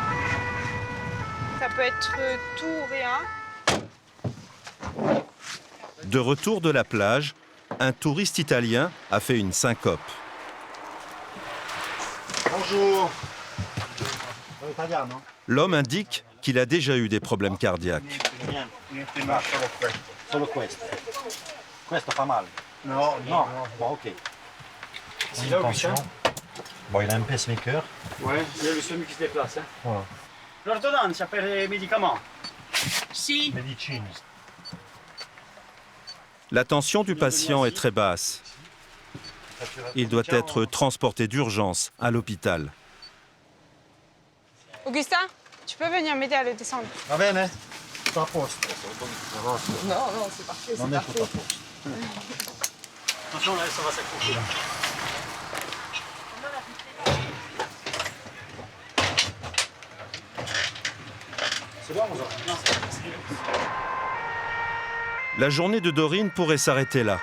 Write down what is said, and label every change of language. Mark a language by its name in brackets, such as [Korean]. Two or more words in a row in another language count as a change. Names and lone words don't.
[French] Ça peut être tout ou rien. De retour de la plage, un touriste italien a fait une syncope. Bonjour. Italien, non? L'homme indique qu'il a déjà eu des problèmes cardiaques. [Italian] Solo questo. Questo fa male? No, no. [French] Bon, ok. C'est là, Augustin? Bon, il a un pacemaker. Ouais, il y a le SAMU qui se déplace. Hein. Voilà. L'ordonnance, après les médicaments? [Italian] Si. Medicine. [French] La tension du patient est très basse. Il doit être transporté d'urgence à l'hôpital. Augustin, tu peux venir m'aider à le descendre? [Italian] Va bene? Sto a posto. [French] Non, non, c'est parfait, Non c'est [Italian] è tutto a [French] parfait. [Italian] posto. [French] Attention, là, ça va s'accrocher. Là. C'est bon, ça? La journée de Dorine pourrait s'arrêter là.